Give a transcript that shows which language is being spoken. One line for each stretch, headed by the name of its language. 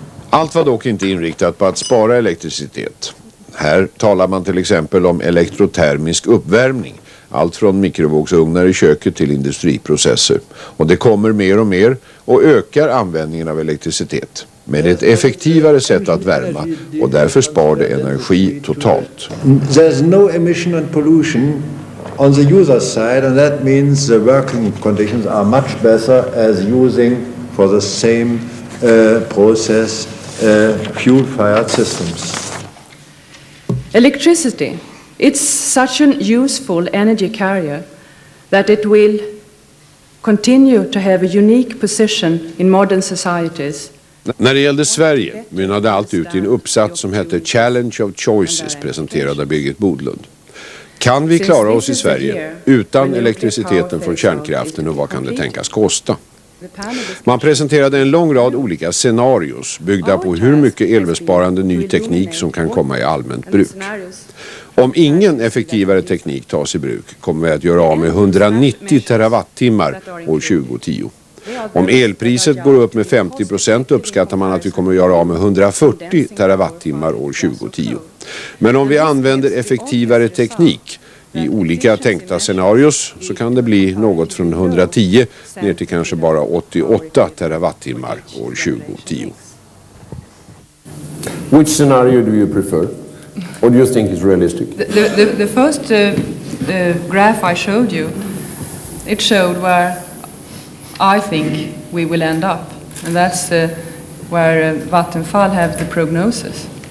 Swedish: Allt var dock inte inriktat på att spara elektricitet. Här talar man till exempel om elektrotermisk uppvärmning, Allt från mikrovågsugnar i köket till industriprocesser. Och det kommer mer och mer och ökar användningen av elektricitet. Men ett effektivare sätt att värma och därför spar det energi totalt.
English: There's no emission and pollution on the user side, and that means the working conditions are much better as using for the same process fuel-fired systems. Electricity, it's such an useful energy carrier that it will continue to have a unique position in modern societies.
Swedish: När det gällde Sverige mynnade allt ut i en uppsats som hette Challenge of Choices, presenterad av Birgit Bodlund. Kan vi klara oss i Sverige utan elektriciteten från kärnkraften och vad kan det tänkas kosta? Man presenterade en lång rad olika scenarios byggda på hur mycket elbesparande ny teknik som kan komma i allmänt bruk. Om ingen effektivare teknik tas i bruk kommer vi att göra av med 190 terawattimmar år 2010. Om elpriset går upp med 50% uppskattar man att vi kommer att göra av med 140 terawattimmar år 2010. Men om vi använder effektivare teknik i olika tänkta scenarios så kan det bli något från 110 ner till kanske bara 88 terawattimmar år 2010.
English: Which scenario do you prefer? What do you think is realistic? The first graph I showed you, it showed where I think we will end up, and that's where Vattenfall have the prognosis.